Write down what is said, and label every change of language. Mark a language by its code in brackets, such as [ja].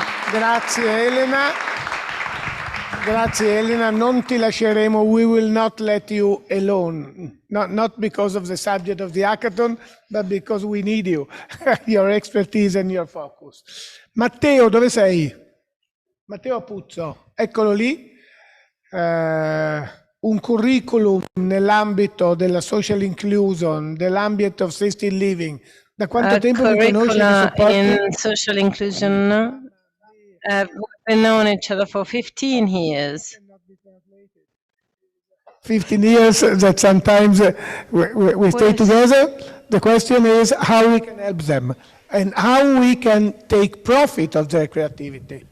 [it] Grazie, Elena. Grazie Elena, non ti lasceremo, [en] we will not let you alone, not because of the subject of the hackathon, but because we need you, your expertise and your focus. [it] Matteo, dove sei? Matteo Apuzzo, eccolo lì, un curriculum nell'ambito della social inclusion, dell'ambito of assisted living. Da quanto tempo vi conosci e vi supporti? [en] In social inclusion, we've been known each other for 15 years. 15 years that sometimes we stay together. The question is how we can help them and how we can take profit of their creativity.